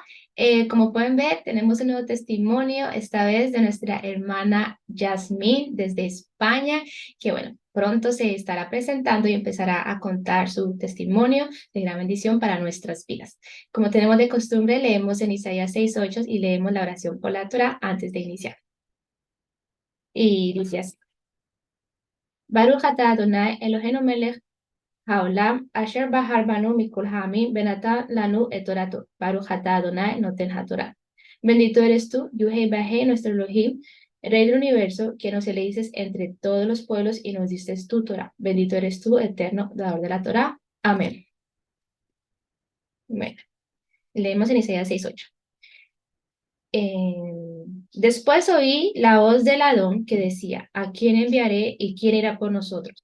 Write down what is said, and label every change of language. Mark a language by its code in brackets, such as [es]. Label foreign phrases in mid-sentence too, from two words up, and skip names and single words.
[es] Como pueden ver, tenemos un nuevo testimonio, esta vez de nuestra hermana Yasmín desde España, que bueno, pronto se estará presentando y empezará a contar su testimonio de gran bendición para nuestras vidas. Como tenemos de costumbre, leemos en Isaías 6:8 y leemos la oración por la Torah antes de iniciar. Y dice así: [he] ברוך אתה אדני אלהינו מלך העולם אשר בחר בנו מכל העמים ונתן לנו את תורתו. ברוך אתה אדני נותן התורה. [es] Bendito eres tú, Yuhei Bajei, nuestro Elohim, Rey del universo, que nos elegiste entre todos los pueblos y nos diste tu Torah. Bendito eres tú, eterno, dador de la Torah. Amén. Bueno, leemos en Isaías 6:8. Después oí la voz del Adón que decía: ¿a quién enviaré y quién irá por nosotros?